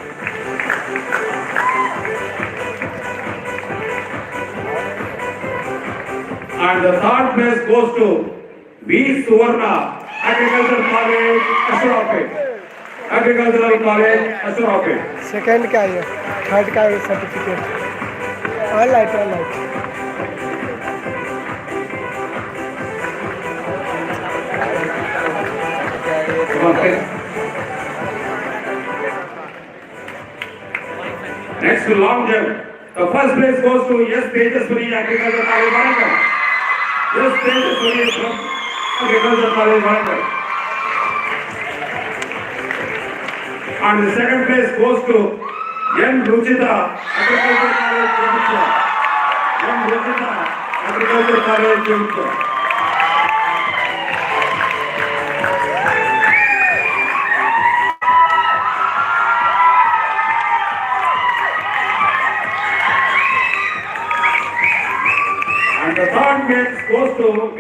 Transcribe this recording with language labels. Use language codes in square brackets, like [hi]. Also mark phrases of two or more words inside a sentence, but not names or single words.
[en] And the third place goes to V. Suvarna, Agriculture College, Ashrafet. Agricultural College, Ashrafet. सेकंड [hi] का है [en] थर्ड [hi] का है [en] certificate all light Next to long jump. The first place goes to S. Tejaswini, Agriculture College, Warangal. S. Tejaswini from Agriculture College, Warangal. And the second place goes to M. Ruchita, Agriculture College, Jimika. M. Ruchita, Agriculture College, Jimika. And the third place goes to V.